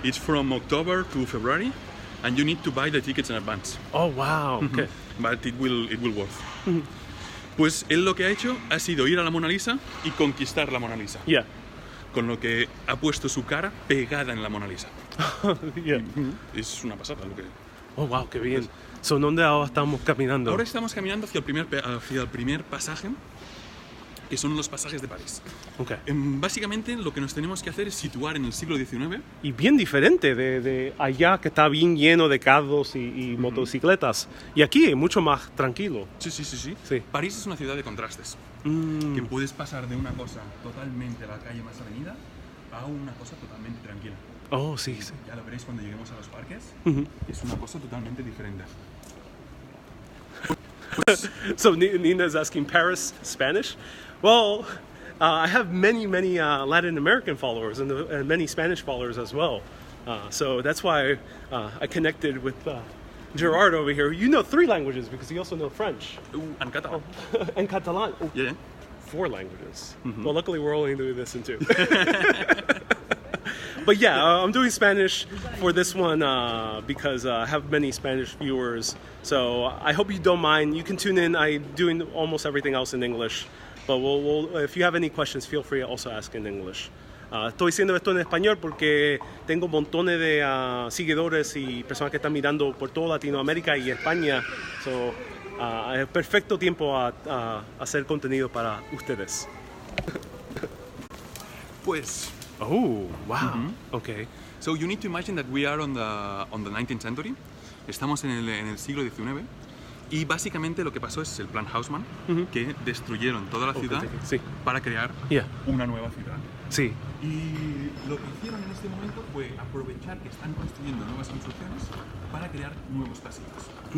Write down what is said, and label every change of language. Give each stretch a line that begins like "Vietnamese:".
English: it's from October to February, and you need to buy the tickets in advance. Oh, wow. Okay. But it will worth.
Spanish: Pues él lo que ha hecho ha sido ir a la Mona Lisa y conquistar la Mona Lisa.
English: Yeah.
Spanish: Con lo que ha puesto su cara pegada en la Mona Lisa.
English: Yeah.
Spanish: Es una pasada lo que... Oh, wow, qué bien. So, ¿dónde ahora estamos caminando? Ahora estamos caminando hacia el primer pasaje, que son los pasajes de París.
English: Okay.
Spanish: Básicamente lo que nos tenemos que hacer es situar en el siglo XIX. Y bien diferente de allá, que está bien lleno de carros y motocicletas. Y aquí es mucho más tranquilo. Sí. Sí. París es una ciudad de contrastes. Que puedes pasar de una cosa totalmente a la calle más avenida a una cosa totalmente tranquila. Oh, sí. Ya lo veréis cuando lleguemos a los parques. Es una cosa totalmente diferente.
English: So Nina's asking Paris Spanish. Well, I have many Latin American followers and many Spanish followers as well. So that's why I connected with Gerard over here. You know 3 languages because you also know French And Catalan. and Catalan. Oh, Yeah. 4 languages. Well, luckily we're only doing this in 2. But yeah, I'm doing Spanish for this one because I have many Spanish viewers. So I hope you don't mind. You can tune in. I'm doing almost everything else in English. But if you have any questions, feel free to also ask in English.
Spanish: Estoy diciendo esto en español porque tengo montones de seguidores y personas que están mirando por toda Latinoamérica y España. So, es perfecto tiempo a hacer contenido para ustedes. Pues...
English: Oh, wow. Okay. So you need to imagine that we are on the 19th century.
Spanish: Estamos en el siglo XIX. Y básicamente lo que pasó es el plan Haussmann, que destruyeron toda la ciudad Sí. para crear
English: Yeah.
Spanish: una nueva ciudad. Sí. Y lo que hicieron en este momento fue aprovechar que están construyendo nuevas construcciones para crear nuevos pasillos.